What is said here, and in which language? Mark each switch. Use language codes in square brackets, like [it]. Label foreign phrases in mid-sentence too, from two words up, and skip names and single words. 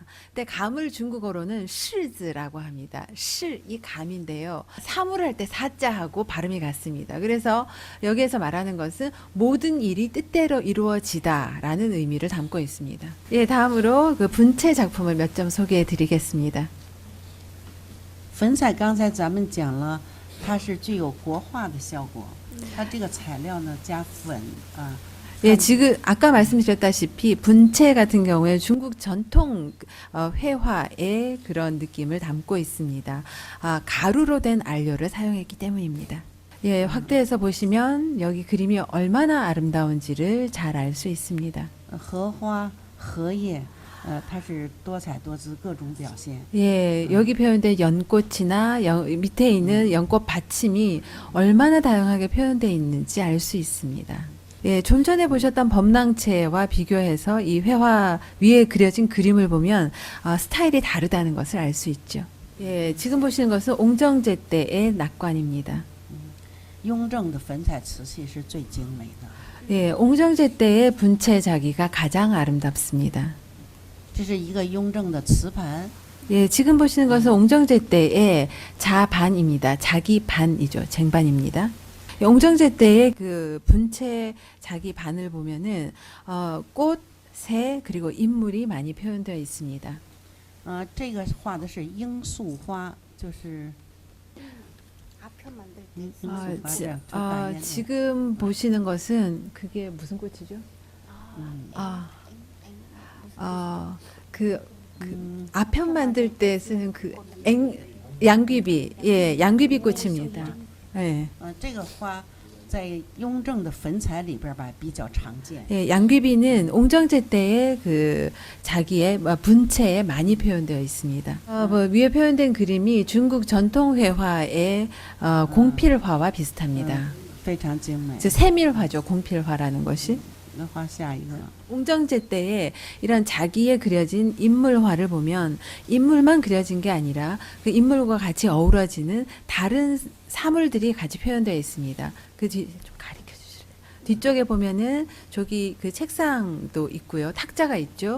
[ko] 근데 감을 중국어로는 시즈라고 합니다. 시, 이 감인데요. 사물할 때 사자하고 발음이 같습니다. 그래서 여기에서 말하는 것은 모든 일이 뜻대로 이루어지다라는 의미를 담고 있습니다. 예, 다음으로 그 분체 작품을 몇 점 소개해 드리겠습니다. [zh] 粉彩刚才咱们讲了，它是具有国画的效果。它这个材料呢加粉啊。 [ko] 예, 지금 아까 말씀드렸다시피 분체 같은 경우에 중국 전통 회화의 그런 느낌을 담고 있습니다. 가루로 된 안료를 사용했기 때문입니다. 예, 확대해서 보시면 여기 그림이 얼마나 아름다운지를 잘 알 수 있습니다. [zh] 荷花、荷叶，它是多彩多姿，各种表现。 [ko] 예, 여기 표현된 연꽃이나 밑에 있는 연꽃 받침이 얼마나 다양하게 표현되어 있는지 알 수 있습니다. 예, 좀 전에 보셨던 범랑체와 비교해서 이 회화 위에 그려진 그림을 보면 스타일이 다르다는 것을 알 수 있죠. 예, 지금 보시는 것은 옹정제 때의 낙관입니다. [zh] 雍正的粉彩瓷器是最精美的。 [ko] 예, 옹정제 때의 분체 자기가 가장 아름답습니다. [zh] 这是一个雍正的瓷盘。 [ko] 예, 지금 보시는 것은 옹정제 때의 자반입니다. 자기 반이죠. 쟁반입니다. 옹정제 때의 그 분체 자기 반을 보면은 꽃, 새 그리고 인물이 많이 표현되어 있습니다. [zh] 这个画的是罂粟花，就是 [ko] 앞편 만들 때 [zh] 罂粟花这样就打烟的。 [ko] 지금 보시는 것은 그게 무슨 꽃이죠? 그 아편 만들 때 쓰는 그 양귀비, 예, 양귀비 꽃입니다. 예. [zh] 这个花在雍正的粉彩里边吧比较常见。 [ko] 예, 양귀비는 옹정제 때의 그 자기의 분체에 많이 표현되어 있습니다. 위에 표현된 그림이 중국 전통 회화의 공필화와 비슷합니다. [zh] 非常精美。 [ko] 즉 세밀화죠, 공필화라는 것이. [zh] 那画下一个， [ko] 옹정제 때에 이런 자기의 그려진 인물화를 보면 인물만 그려진 게 아니라 그 인물과 같이 어우러지는 다른 사물들이 같이 표현되어 있습니다. 그 뒤 좀 가르쳐 주실래요? 뒤쪽에 보면은 저기 그 책상도 있고요, 탁자가 있죠.